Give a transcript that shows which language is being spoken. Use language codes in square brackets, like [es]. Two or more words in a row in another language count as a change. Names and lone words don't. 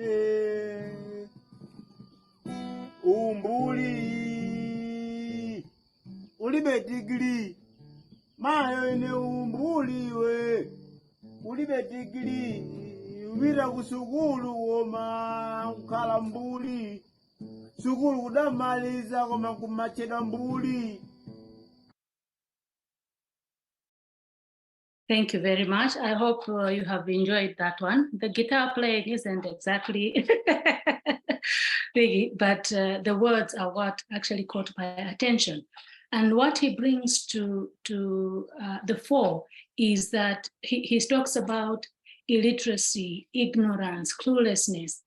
[ny] umbuli uli betigiri mayo ine umbuli iwe uli betigiri upita kusukulu koma kukhala mbuli sukulu kudamaliza koma kumachedwa mbuli. [en] Thank you very much. I hope you have enjoyed that one. The guitar playing isn't exactly big, but the words are what actually caught my attention. And what he brings to the fore is that he talks about illiteracy, ignorance, cluelessness.